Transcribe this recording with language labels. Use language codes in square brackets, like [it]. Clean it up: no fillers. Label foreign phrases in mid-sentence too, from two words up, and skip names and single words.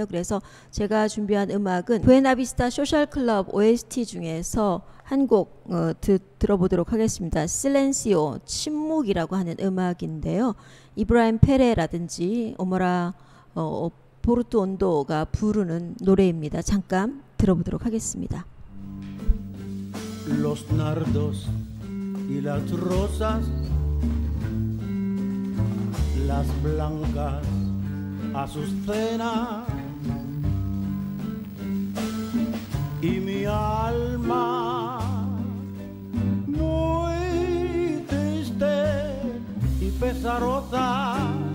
[ko] 그래서 제가 준비한 음악은 부에나비스타 소셜 클럽 OST 중에서 한 곡 들어보도록 하겠습니다. 실렌시오, 침묵이라고 하는 음악인데요. 이브라힘 페레라든지 오모라 포르투온도가 부르는 노래입니다. 잠깐 들어보도록 하겠습니다. [es] Los nardos y las rosas, las blancas azucenas, y mi alma muy triste y pesarosa